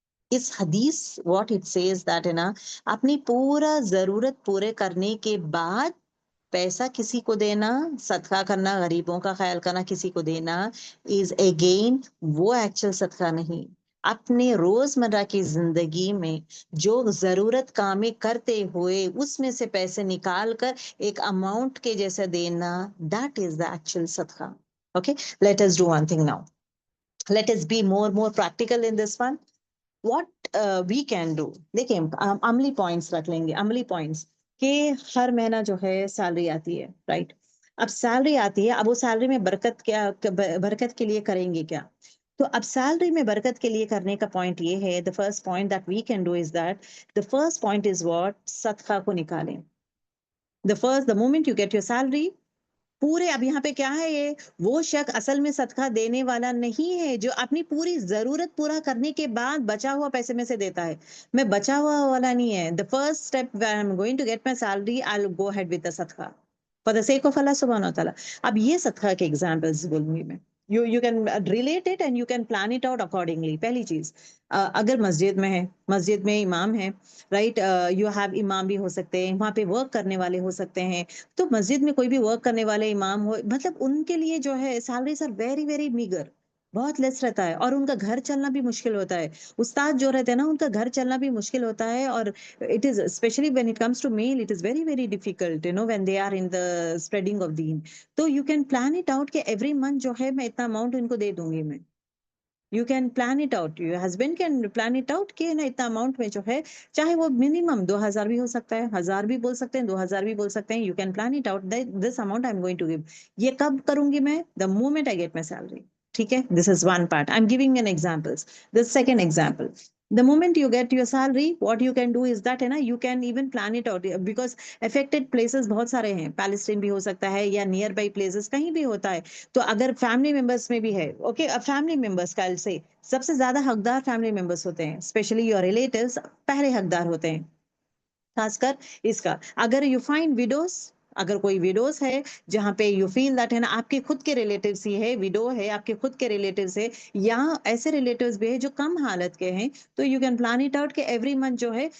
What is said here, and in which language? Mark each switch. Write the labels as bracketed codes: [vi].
[ur] اس حدیث [en] what it says that [ur] ہے نا, اپنی پورا ضرورت پورے کرنے کے بعد پیسہ کسی کو دینا, صدقہ کرنا, غریبوں کا خیال کرنا, کسی کو دینا, [en] is again [ur] وہ ایکچوئل صدقہ نہیں. اپنے روزمرہ کی زندگی میں جو ضرورت کامیں کرتے ہوئے اس میں سے پیسے نکال کر ایک اماؤنٹ کے جیسا دینا, [en] that is the actual [ur] صدقہ. [en] Okay, let us do one thing now. Let us be more practical in this one. What we can do, [ur] دیکھیں عملی پوائنٹس رکھ لیں گے, عملی پوائنٹس کہ ہر مہینہ جو ہے سیلری آتی ہے, رائٹ. اب سیلری آتی ہے, اب وہ سیلری میں برکت کے لیے کریں گے کیا؟ تو اب سیلری میں برکت کے لیے کرنے کا پوائنٹ یہ ہے, [en] the first point that we can do is that, the first point is what, [ur] صدقہ کو نکالیں. [en] the moment you get your salary, [ur] پورے, اب یہاں پہ کیا ہے, یہ وہ شخص اصل میں صدقہ دینے والا نہیں ہے جو اپنی پوری ضرورت پورا کرنے کے بعد بچا ہوا پیسے میں سے دیتا ہے. میں بچا ہوا والا نہیں ہے. [en] the first step when I'm going to get my salary, I'll go ahead with the صدقہ for the sake of Allah subhanahu wa ta'ala. [ur] اب یہ صدقہ کے [en] examples [ur] بولوں گی میں, [en] you can relate it and you can plan it out accordingly. [ur] پہلی چیز, اگر مسجد میں ہے, مسجد میں امام ہے, رائٹ, [en] you have, [ur] امام بھی ہو سکتے ہیں, وہاں پہ ورک کرنے والے ہو سکتے ہیں, تو مسجد میں کوئی بھی ورک کرنے والے امام ہو, مطلب ان کے لیے جو ہے salaries [en] are very very meagre, [ur] بہت لیس رہتا ہے, اور ان کا گھر چلنا بھی مشکل ہوتا ہے. استاد جو رہتے ہیں نا, ان کا گھر چلنا بھی مشکل ہوتا ہے, اور [en] it is especially when it comes to male, it is very very difficult, when they are in the spreading of deen. [ur] تو [en] you can plan it out [ur] کہ [en] every month [ur] جو ہے میں اتنا اماؤنٹ ان کو دے دوں گی میں. [en] You can plan it out, [ur] your husband can plan it out کہ نا اتنا اماؤنٹ میں جو ہے, چاہے وہ منیمم 2,000 بھی ہو سکتا ہے, 1,000 بھی بول سکتے ہیں, 2,000 بھی بول سکتے ہیں. [en] You can plan it out, this amount I'm going to give. [ur] یہ کب کروں گی میں, [en] the moment I get my salary. [ur] ٹھیک ہے, [en] this is one part. I'm giving an examples. The second example, the moment you get your salary, what you can do is that ہے نا, you can even plan it out, because affected places [ur] بہت سارے ہیں, Palestine بھی ہو سکتا ہے, یا near by places کہیں بھی ہوتا ہے. تو اگر فیملی ممبرس میں بھی ہے, اوکے, فیملی ممبرس کا سے سب سے زیادہ حقدار فیملی ممبرس ہوتے ہیں, [en] especially your relatives [ur] پہلے حقدار ہوتے ہیں, خاص کر اس کا. اگر [en] you find widows, [ur] اگر کوئی ویڈوز ہے جہاں پہ [en] you feel that [ur] ہے نا, آپ کے خود کے ریلیٹیوز ہی ہے, ویڈو ہے, آپ کے خود کے ریلیٹیوز ہے, یا ایسے ریلیٹیوز بھی ہے جو کم حالت کے ہیں, تو [en] you can plan it out [ur] کہ [en] every month [ur] جو ہے.